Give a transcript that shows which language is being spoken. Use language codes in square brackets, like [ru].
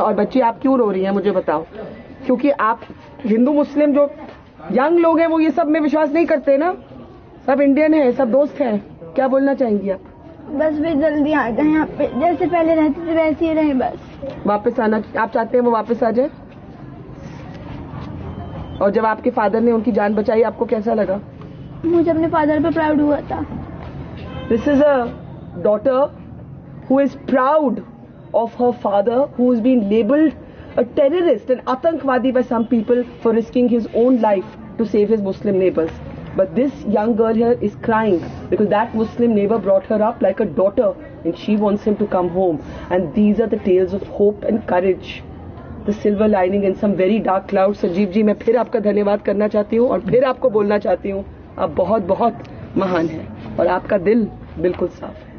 [hi] और बच्ची आप क्यों रो रही हैं मुझे बताओ? क्योंकि आप हिंदू मुस्लिम जो यंग लोग हैं वो ये सब में विश्वास नहीं करते ना, सब इंडियन है, सब दोस्त हैं। क्या बोलना चाहेंगी आप? बस वे जल्दी आ जाए यहाँ पे, जैसे पहले रहते थे वैसे ही रहे बस। वापस आना आप चाहते हैं वो वापस आ जाए? और जब आपके फादर ने उनकी जान बचाई आपको कैसा लगा? मुझे अपने फादर पे प्राउड हुआ था। [en] This is a daughter who is proud of her father, who has been labeled a terrorist, an atankwadi by some people for risking his own life to save his Muslim neighbors. But this young girl here is crying because that Muslim neighbor brought her up like a daughter and she wants him to come home. And these are the tales of hope and courage, the silver lining in some very dark clouds. [hi] Sanjeev ji, मैं फिर आपका धन्यवाद करना चाहती हूँ और फिर आपको बोलना चाहती हूँ आप बहुत बहुत महान हैं और आपका दिल बिल्कुल साफ है।